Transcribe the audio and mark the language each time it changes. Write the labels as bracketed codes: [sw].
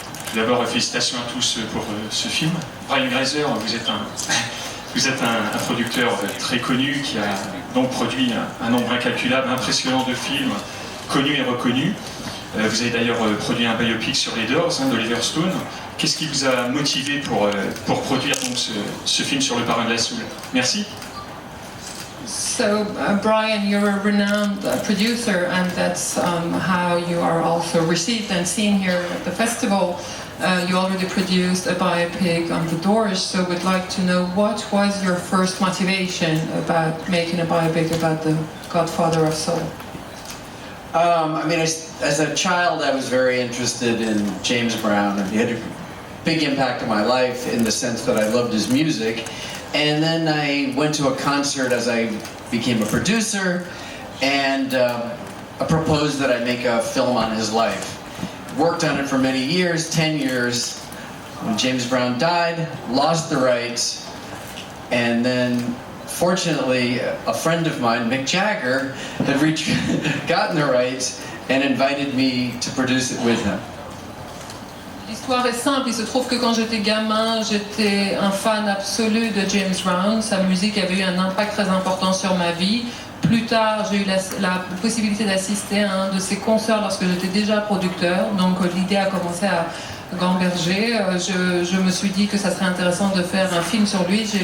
[fr] Tout d'abord, félicitations à tous pour ce film. Brian Grazer, vous êtes un producteur très connu qui a donc produit un nombre incalculable, impressionnant de films connus et reconnus. Vous avez d'ailleurs produit un biopic sur les Doors d'Oliver Stone. Qu'est-ce qui vous a motivé pour produire donc ce film sur le parrain de la soul? Merci. [en] So, Brian, you're a renowned producer, and that's how you are also received and seen here at the festival. You already produced a biopic on the Doors, so we'd like to know what was your first motivation about making a biopic about the Godfather of Soul? I mean, as a child, I was very interested in James Brown, and he had a big impact on my life in the sense that I loved his music. And then I went to a concert as I became a producer, and I proposed that I make a film on his life. Worked on it for many years, 10 years. When James Brown died, lost the rights, and then fortunately a friend of mine, Mick Jagger, had gotten the rights and invited me to produce it with him. [fr] L'histoire est simple, il se trouve que quand j'étais gamin, j'étais un fan absolu de James Brown. Sa musique avait eu un impact très important sur ma vie. Plus tard, j'ai eu la possibilité d'assister à un de ses concerts lorsque j'étais déjà producteur. Donc l'idée a commencé à gamberger. Je me suis dit que ça serait intéressant de faire un film sur lui.